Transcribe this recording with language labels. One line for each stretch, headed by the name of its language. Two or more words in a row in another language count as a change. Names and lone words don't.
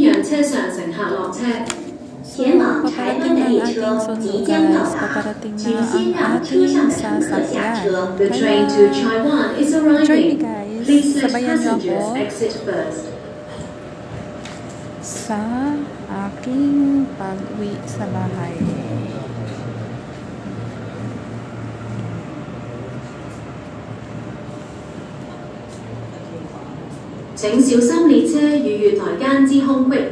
Chinese: 车上乘客落車，前往台灣的列車即將到達，請先讓車上的乘客下車。
English: The train to Taiwan is arriving. Please let passengers exit first.
Filipino: Sa aking pag-uwi sa bahay.
Chinese: 請小心列車與月台間之空隙。